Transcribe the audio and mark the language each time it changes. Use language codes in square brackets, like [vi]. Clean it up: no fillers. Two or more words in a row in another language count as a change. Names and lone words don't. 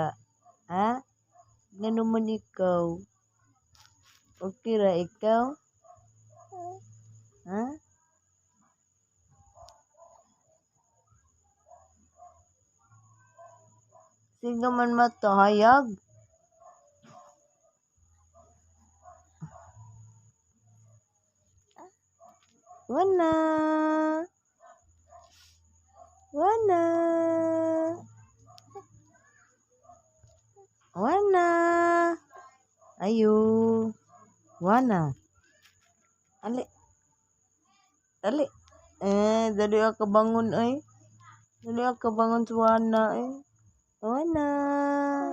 [ceb] Ha? Nga naman ikaw? Okay ra ikaw? Ha? Sige man matahayag. Wana. Wana. Wana. Ayo. Wana. Ali. Ali. Dali ako bangun ay. Dali ako bangun sa Wana ay. Wana.